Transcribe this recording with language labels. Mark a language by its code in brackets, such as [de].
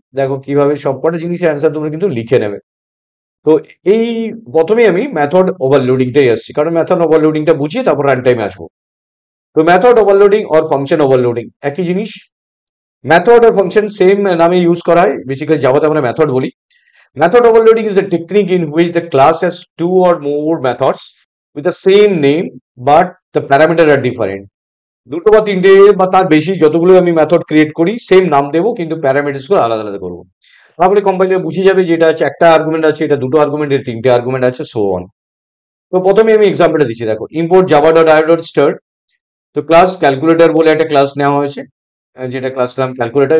[bn] দেখো কিভাবে সবকটা জিনিসের অ্যান্সার তোমরা কিন্তু লিখে নেবে। তো এই প্রথমে আমি মেথড ওভারলোডিংটাই আসছি, কারণ মেথড ওভারলোডিংটা বুঝিয়ে তারপর রান টাইমে আসবো। তো method overloading or function overloading একই জিনিস। মেথড আর ফাংশন সেম নামে ইউজ করা হয়, বেসিক্যালি জাভাতে আমরা মেথড বলি। [en] Method overloading is the technique in which the class has two or more methods with the same name but the parameter are different. [bn] দুটো বা তিনটে বা তার বেশি যতগুলো আমি মেথড ক্রিয়েট করি, সেম নাম দেবো কিন্তু প্যারামিটারস গুলো আলাদা আলাদা করবো। তাহলে কম্পাইলার বুঝে যাবে যে এটা হচ্ছে একটা আর্গুমেন্ট আছে, এটা দুটো আর্গুমেন্ট, এটা তিনটে আর্গুমেন্ট আছে, সো অন। তো প্রথমে আমি এক্সাম্পলটা দিচ্ছি, দেখো import Java dot I dot start. তো ক্লাস ক্যালকুলেটর বলে একটা ক্লাস নেওয়া হয়েছে, যেটা ক্লাস নাম ক্যালকুলেটর।